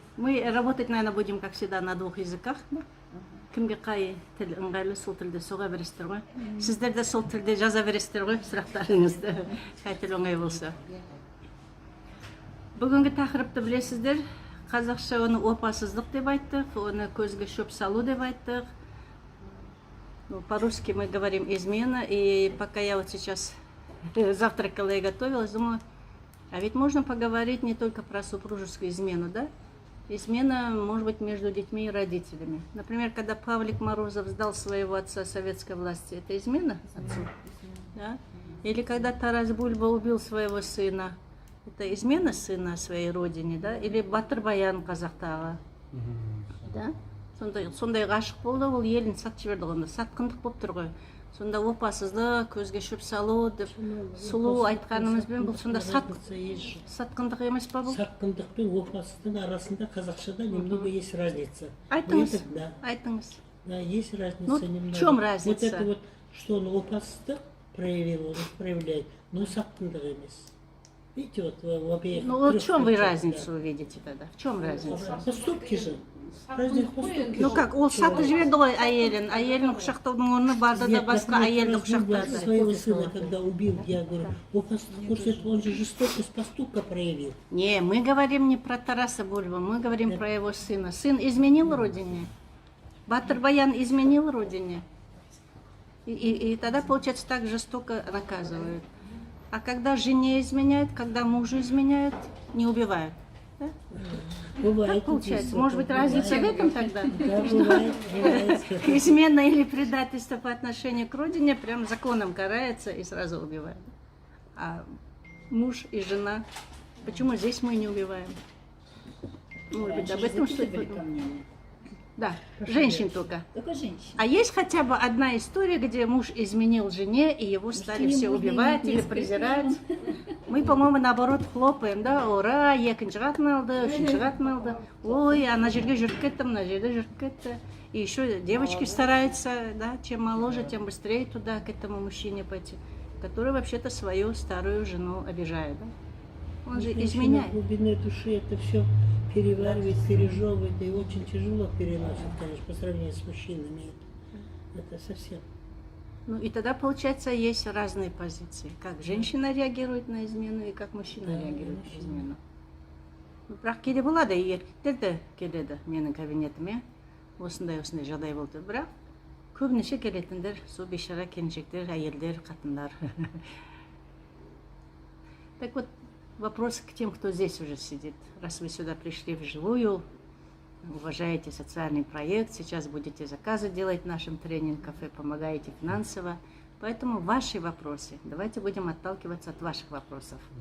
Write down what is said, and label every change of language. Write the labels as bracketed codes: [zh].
[ru] Мы работать, наверное, будем, как всегда, на двух языках. [kk] Кімге қай тіл ыңғайлы, сол тілде соға бересіздер ғой. Сіздер де сол тілде жаза бересіздер ғой сұрақтарыңызды. Қай тіл оңай болса. Бүгінгі тақырыпты білесіздер. Қазақша оны опасыздық деп айттық, оны көзге шөп салу деп айттық. [ru] По-русски мы говорим измена, и пока я вот сейчас завтракала и готовилась, думаю, а ведь можно поговорить не только про супружескую измену, да? Измена может быть между детьми и родителями. Например, когда Павлик Морозов сдал своего отца советской власти, это измена отцу? Да? Или когда Тарас Бульба убил своего сына, это измена сына своей родине, да? Или Батыр Баян қазақтағы, да? [kk] Сондай ғашық болды, ол елін сатып жіберді ғой, сатқындық болып тұр ғой. Сонда опасыздық, көзге шөп салу деп сұлу айтқанымызбен бұл сонда сатқындық емес па бұл? Сатқындық пен опасыздың арасында қазақшада немного есть разница. Айтыңыз, айтыңыз. [ru] Да, есть разница немного. в чем разница? Вот это вот, что он опасыздық проявил, он проявляет, но сатқындық емес. Видите, вот в обеих. Ну вот в чем вы разницу увидите тогда? В чем разница? Поступки же. Разных поступки. [kk] Ну как, ол сатып жіберді ғой әйелін құшақтаудың орны барды да басқа әйелді құшақтады. [ru] Своего сына, когда убил, я говорю, опасность көрсетіп, он же жестокость поступка проявил. Не, мы говорим не про Тараса Бульбу, мы говорим про его сына. Сын изменил родине? Батыр Баян изменил родине? И тогда, получается, так жестоко наказывают. А когда жене изменяют, когда мужу изменяют, не убивают. Да? Бывает. Как получается? Может быть, разница в этом тогда? Да, бывает. Измена или предательство по отношению к родине прям законом карается и сразу убивают. А муж и жена, почему здесь мы не убиваем? Может быть, об этом что-то. Да, женщин только. Только женщин. А есть хотя бы одна история, где муж изменил жене, и его стали все убивать или презирать? Мы, по-моему, наоборот хлопаем, да? [kk] Ура, екінші қатын алды, үшінші қатын алды. Ой, ана жерге жүріп кетті, мына жерде жүріп кетті. [ru] И еще девочки стараются, да, чем моложе, тем быстрее туда, к этому мужчине пойти, который вообще-то свою старую жену обижает, да? Он же изменяет. В глубине души это все переваривает, пережевывает и очень тяжело переносит, конечно, по сравнению с мужчинами. Это совсем. Ну и тогда, получается, есть разные позиции. Как женщина реагирует на измену и как мужчина реагирует на измену. [kk] Ну, бірақ кейде болады, еркектер де келеді менің кабинетіме. Осындай жағдай болды. Бірақ көбінесе келетіндер сол бейшара келіншектер, әйелдер, қатындар. [ru] Так вот, вопрос к тем, кто здесь уже сидит. Раз вы сюда пришли вживую, уважаете социальный проект, сейчас будете заказы делать в нашем тренинг-кафе, помогаете финансово. Поэтому ваши вопросы. Давайте будем отталкиваться от ваших вопросов.